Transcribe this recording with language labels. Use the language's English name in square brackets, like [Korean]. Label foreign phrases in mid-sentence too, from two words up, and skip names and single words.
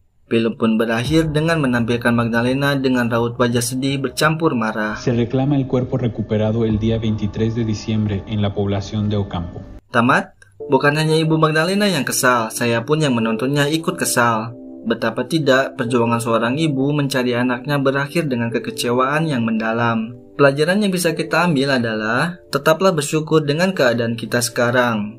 [Indonesian] Film pun berakhir dengan menampilkan Magdalena dengan raut wajah sedih bercampur marah. [Spanish] Se reclama el cuerpo recuperado el día 23 de diciembre en la población de Ocampo. [Indonesian] Tamat? Bukan hanya Ibu Magdalena yang kesal, saya pun yang menontonnya ikut kesal. Betapa tidak, perjuangan seorang ibu mencari anaknya berakhir dengan kekecewaan yang mendalam. Pelajaran yang bisa kita ambil adalah, tetaplah bersyukur dengan keadaan kita sekarang.